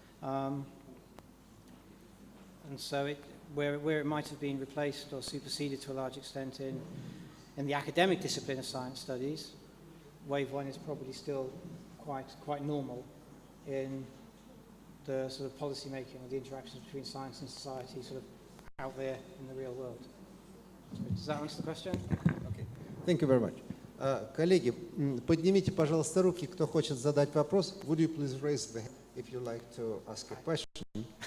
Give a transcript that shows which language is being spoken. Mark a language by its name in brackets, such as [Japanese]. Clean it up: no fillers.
[English] And so where it might have been replaced or superseded to a large extent in the academic discipline of science studies, wave one is probably still quite normal in the sort of policy making or the interactions between science and society sort of out there in the real world. Does that answer the question? Okay. Thank you very much. [Russian] Коллеги, поднимите, пожалуйста, руки, кто хочет задать вопрос. [English] Would you please raise the hand if you like to ask a question?